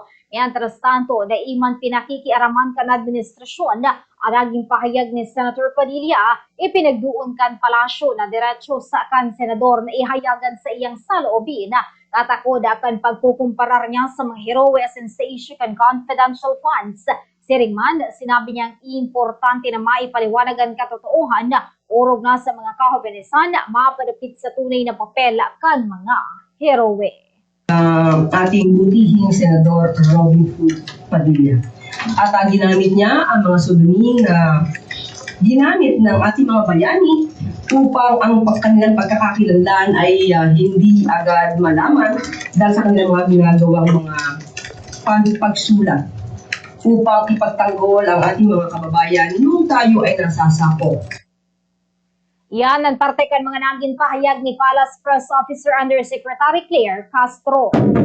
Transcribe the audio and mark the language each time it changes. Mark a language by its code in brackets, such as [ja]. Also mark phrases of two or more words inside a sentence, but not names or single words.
[es] Mientras tanto, [bik] daiman pinakikiaraman kan administrasyon na ang naging pahayag ni Senator Padilla, ipinagduon kan palasyo na diretso sa kan senador na ihayagan sa iyang saloobin na tatakod akan pagkukumparar niya sa mga heroe sensation kan confidential funds. Siringman, sinabi niyang importante na maipaliwanagan katotohanan na urog na sa mga kahobenisan na mapadapit sa tunay na papel kan mga heroe. [tl] Ating butihing Senador Robin Hood Padilla. At ginamit niya ang mga pseudonym na ginamit ng ating mga bayani upang ang kanilang pagkakakilanlan ay hindi agad malaman dahil sa kanilang mga ginagawang mga pagsulat upang ipagtanggol ang ating mga kababayan nung tayo ay nasasako. [bik] Yan ang parte kan mga naging pahayag ni Palace Press Officer Undersecretary Claire Castro.